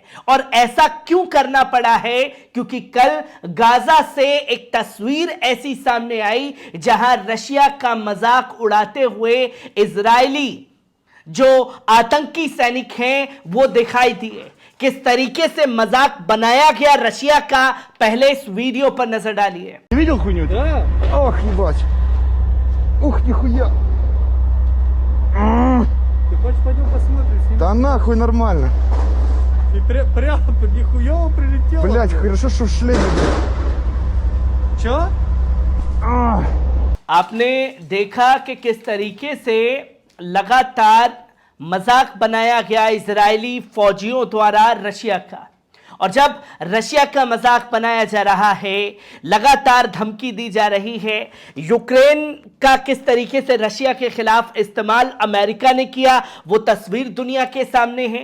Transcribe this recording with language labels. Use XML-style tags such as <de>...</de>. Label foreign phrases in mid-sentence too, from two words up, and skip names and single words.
<hi>और ऐसा क्यों करना पड़ा है? क्योंकि कल गाजा से एक तस्वीर ऐसी सामने आई जहां रशिया का मजाक उड़ाते हुए इजरायली जो आतंकी सैनिक हैं वो दिखाई दिए। किस तरीके से मजाक बनाया गया रशिया का, पहले इस वीडियो पर नजर डालिए।</hi> <ru>Видел хуйню? Да. Ох, ебать. Ух, нихуя. Ты хочешь пойдем посмотрим? Сними? Да нахуй нормально. Ты прямо под нихуево прилетел. Блять, хорошо, что в шлеме, блядь. Чё?</ru> <hi>आपने देखा कि किस तरीके से लगातार मजाक बनाया गया इजरायली फौजियों द्वारा रशिया का। और जब रशिया का मजाक बनाया जा रहा है, लगातार धमकी दी जा रही है, यूक्रेन का किस तरीके से रशिया के खिलाफ इस्तेमाल अमेरिका ने किया वो तस्वीर दुनिया के सामने है।</hi>